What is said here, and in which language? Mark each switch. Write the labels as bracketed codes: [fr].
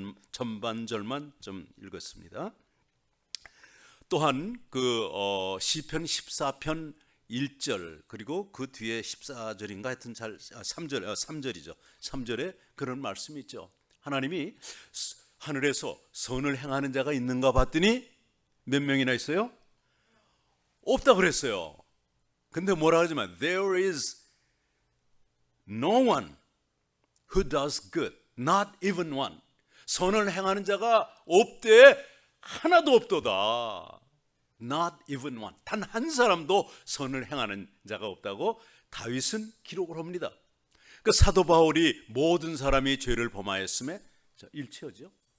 [ko] 전반절만 좀 읽었습니다. 또한 그 시편 14편 1절, 그리고 그 뒤에 14절인가 하여튼 3절이죠. 3절에 그런 말씀이 있죠. 하나님이 하늘에서 선을 행하는 자가 있는가 봤더니 몇 명이나 있어요? 없다 그랬어요. 근데 뭐라 하지만 [en] there is no one who does good, not even one. [ko] 선을 행하는 자가 없되 하나도 없도다. [en] Not even one. [ko] 단 한 사람도 선을 행하는 자가 없다고 다윗은 기록을 합니다. 그 사도 바울이 모든 사람이 죄를 범하였음에 일치하죠.